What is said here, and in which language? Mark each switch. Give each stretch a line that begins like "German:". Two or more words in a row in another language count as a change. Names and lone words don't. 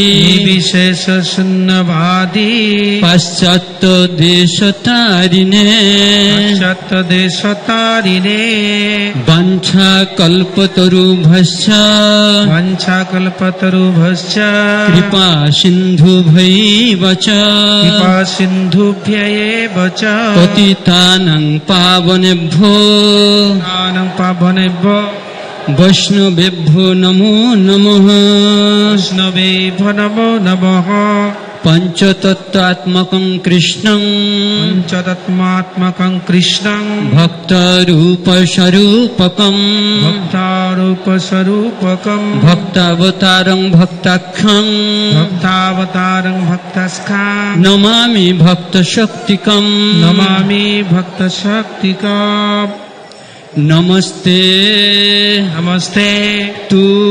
Sanskrit: পাশ্চাত্য দেশতারিণে বাঞ্ছা কল্পতরুভশ্চ কৃপা সিন্ধুভৈব চ পতিতানাং পাবনেভ্যো বৈষ্ণবেভ্যো নমো নমঃ। পঞ্চতত্ত্বাত্মকং কৃষ্ণং ভক্তরূপস্বরূপকং ভক্তাবতারং ভক্তাখ্যং নমামি ভক্তশক্তিকং নমস্তে তু